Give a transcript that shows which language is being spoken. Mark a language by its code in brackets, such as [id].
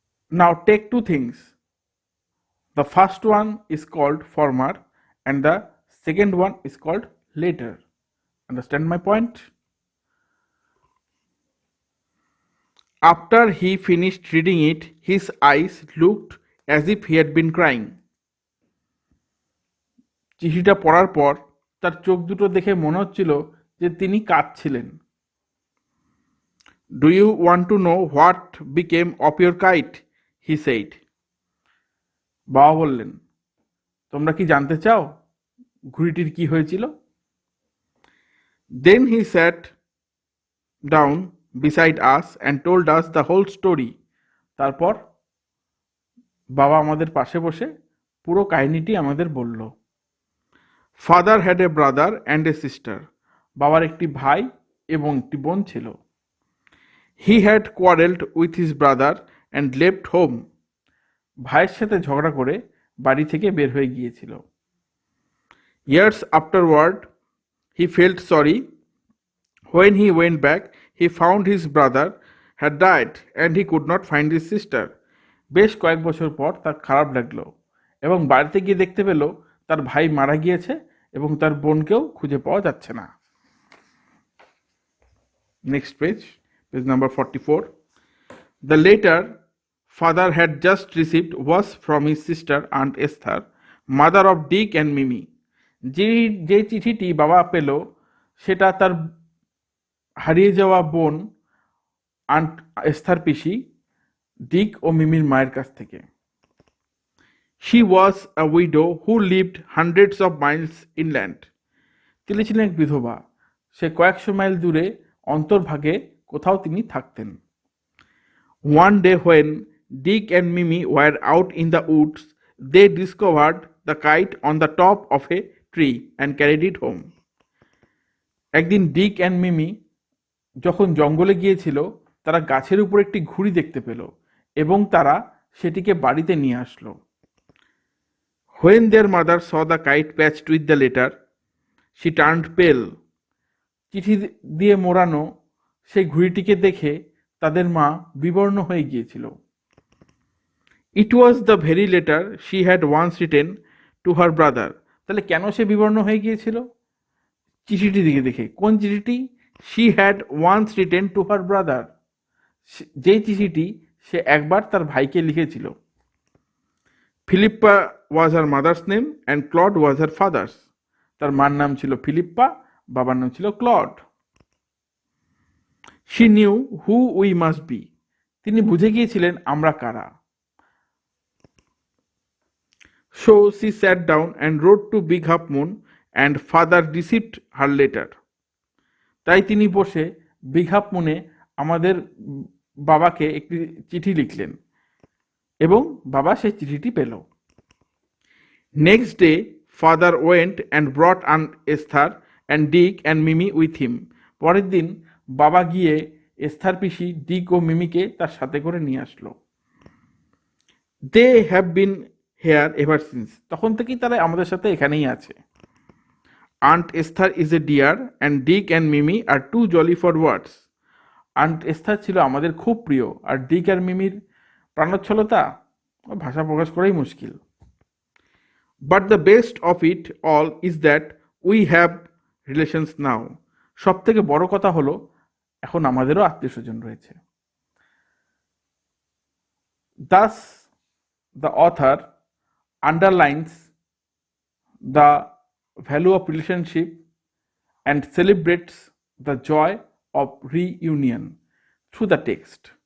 [en] Now take two things. The first one is called former, and the second one is called later. Understand my point? After he finished reading it, his eyes looked as if he had been crying. [bn] চিঠিটা পড়ার পর তার চোখ দুটো দেখে মনে হচ্ছিল যে তিনি কাঁদছিলেন। [en] Do you want to know what became of your kite? He said. [bn] বাবা বললেন, তোমরা কি জানতে চাও ঘুড়িটির কি হয়েছিল? [en] Then he sat down beside us and told us the whole story. [bn] তারপর বাবা আমাদের পাশে বসে পুরো কাহিনীটি আমাদের বলল। [en] Father had a brother and a sister. [bn] বাবার একটি ভাই এবং একটি বোন ছিল। [en] He had quarreled with his brother and left home. [bn] ভাইয়ের সাথে ঝগড়া করে বাড়ি থেকে বের হয়ে গিয়েছিল। [en] Years afterward, he felt sorry. When he went back, he found his brother had died and he could not find his sister. [bn] বেশ কয়েক বছর পর তার খারাপ লাগলো এবং বাড়িতে গিয়ে দেখতে পেল তার ভাই মারা গিয়েছে এবং তার বোনকেও খুঁজে পাওয়া যাচ্ছে না। [en] Next page, page number 44. The letter father had just received was from his sister Aunt Esther, mother of Dick and Mimi. [bn] যে চিঠিটি বাবা পেল সেটা তার হারিয়ে যাওয়া বোন আন্ট এস্থার পিসি ডিক ও মিমির মায়ের কাছ থেকে। [en] She was a widow who lived hundreds of miles inland. [bn] তিনি ছিলেন এক বিধবা, সে কয়েকশো মাইল দূরে অন্তর্ভাগে কোথাও তিনি থাকতেন। [en] One day when Dick and Mimi were out in the woods, they discovered the kite on the top of a tree and carried it home. [bn] একদিন ডিক অ্যান্ড মিমি যখন জঙ্গলে গিয়েছিল তারা গাছের উপর একটি ঘুড়ি দেখতে পেল এবং তারা সেটিকে বাড়িতে নিয়ে আসলো। [en] When their mother saw the kite patched with the letter, she turned pale. [bn] চিঠি দিয়ে মোড়ানো সেই ঘুড়িটিকে দেখে তাদের মা বিবর্ণ হয়ে গিয়েছিল। [en] It was the very letter she had once written to her brother. [bn] তাহলে কেন সে বিবর্ণ হয়ে গিয়েছিল? চিঠিটি দেখে। কোন চিঠিটি? [en] She had once written to her brother. [bn] যেই চিঠিটি সে একবার তার ভাইকে লিখেছিল। [en] Philippa was her mother's name and Claude was her father's. [bn] তার মার নাম ছিল ফিলিপ্পা, বাবার নাম ছিল clod. [en] She knew who we must be. [bn] তিনি বুঝে গিয়েছিলেন আমরা কারা। [en] So she sat down and wrote to Big Half Moon and father received her letter. [bn] তাই তিনি বসে বিগ হাফ মুনে আমাদের বাবাকে একটি চিঠি লিখলেন এবং বাবা সেই চিঠিটি পেল। [en] Next day, father went and brought Aunt Esther and Dick and Mimi with him. [bn] পরের দিন বাবা গিয়ে এস্থার পিসি ডিক ও মিমিকে তার সাথে করে নিয়ে আসলো। [en] They have been here ever since. [bn] তখন থেকেই তারা আমাদের সাথে এখানেই আছে। [en] Aunt Esther is a dear and Dick and Mimi are too jolly for words. [bn] Aunt Esther ছিল আমাদের খুব প্রিয় আর ডিক আর মিমির প্রাণোচ্ছলতা ভাষা প্রকাশ করাই মুশকিল। [en] But the best of it all is that we have relations now. [bn] সব থেকে বড় কথা হলো এখন আমাদেরও আত্মীয় স্বজন রয়েছে। [en] Thus, the author underlines the value of relationship and celebrates the joy of reunion through the text.